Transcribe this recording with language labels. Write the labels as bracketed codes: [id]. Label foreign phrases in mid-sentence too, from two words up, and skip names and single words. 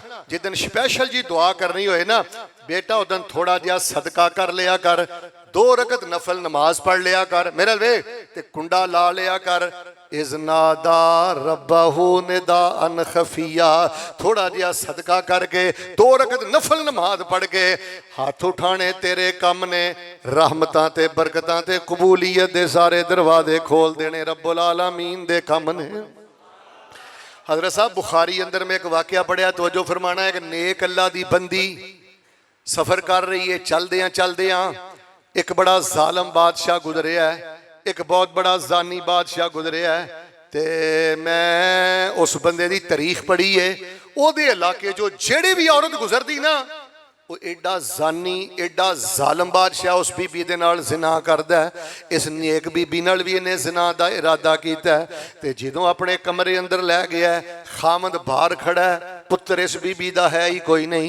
[pa] ਜਿੱਦਣ ਸਪੈਸ਼ਲ ਜੀ ਦੁਆ ਕਰਨੀ ਹੋਏ ਨਾ ਬੇਟਾ ਉੱਦਣ ਥੋੜ੍ਹਾ ਜਿਹਾ ਸਦਕਾ ਕਰ ਲਿਆ ਕਰ, 2 ਰਕਤ ਨਫ਼ਲ ਨਮਾਜ਼ ਪੜ੍ਹ ਲਿਆ ਕਰ, ਮੇਰੇ ਵੇ ਤੇ ਕੁੰਡਾ ਲਾ ਲਿਆ ਕਰ, [ar] إذ نادى ربه نداء خفيا. [pa] ਥੋੜ੍ਹਾ ਜਿਹਾ ਸਦਕਾ ਕਰਕੇ 2 ਰਕਤ ਨਫ਼ਲ ਨਮਾਜ਼ ਪੜ੍ਹ ਕੇ ਹੱਥ ਉਠਾਣੇ ਤੇਰੇ ਕੰਮ ਨੇ, ਰਹਿਮਤਾਂ ਤੇ ਬਰਕਤਾਂ ਤੇ ਕਬੂਲੀਅਤ ਦੇ ਸਾਰੇ ਦਰਵਾਜ਼ੇ ਖੋਲ੍ਹ ਦੇਣੇ [ar] رب العالمين [pa] ਦੇ ਕੰਮ ਨੇ। ਹਜ਼ਰਤ ਸਾਹਬ ਬੁਖ਼ਾਰੀ ਅੰਦਰ ਮੈਂ ਏਕ ਵਾਕਿਆ ਪੜ੍ਹਿਆ, ਤਵੱਜੋ ਫ਼ਰਮਾਣਾ ਹੈ। ਏਕ ਨੇਕ ਅੱਲਾਹ ਦੀ ਬੰਦੀ ਸਫ਼ਰ ਕਰ ਰਹੀ ਹੈ, ਚੱਲਦਿਆਂ ਏਕ ਬੜਾ ਜ਼ਾਲਮ ਬਾਦਸ਼ਾਹ ਗੁਜ਼ਰਿਆ ਹੈ, ਏਕ ਬਹੁਤ ਬੜਾ ਜ਼ਾਨੀ ਬਾਦਸ਼ਾਹ ਗੁਜ਼ਰਿਆ ਹੈ। ਤੋ ਮੈਂ ਉਸ ਬੰਦੇ ਕੀ ਤਾਰੀਖ਼ ਪੜ੍ਹੀ ਹੈ, ਉਹਦੇ ਇਲਾਕੇ ਜੋ ਜਿਹੜੀ ਭੀ ਔਰਤ ਗੁਜ਼ਰਤੀ ਨਾ, ਓ ਏਡਾ ਜ਼ਾਨੀ ਏਡਾ ਜ਼ਾਲਮ ਬਾਦਸ਼ਾਹ ਉਸ ਬੀਬੀ ਦੇ ਨਾਲ ਜ਼ਿਨਾ ਕਰਦਾ ਹੈ। ਇਸ ਨੇਕ ਬੀਬੀ ਨਾਲ ਭੀ ਇਨ੍ਹੇ ਜ਼ਿਨਾ ਦਾ ਇਰਾਦਾ ਕੀਤਾ ਹੈ। ਤੇ ਜਦੋਂ ਆਪਣੇ ਕਮਰੇ ਅੰਦਰ ਲੈ ਗਿਆ, ਖ਼ਾਵੰਦ ਬਾਹਰ ਖੜ੍ਹਾ ਹੈ, ਪੁੱਤਰ ਇਸ ਬੀਬੀ ਦਾ ਹੈ ਹੀ ਕੋਈ ਨਹੀਂ।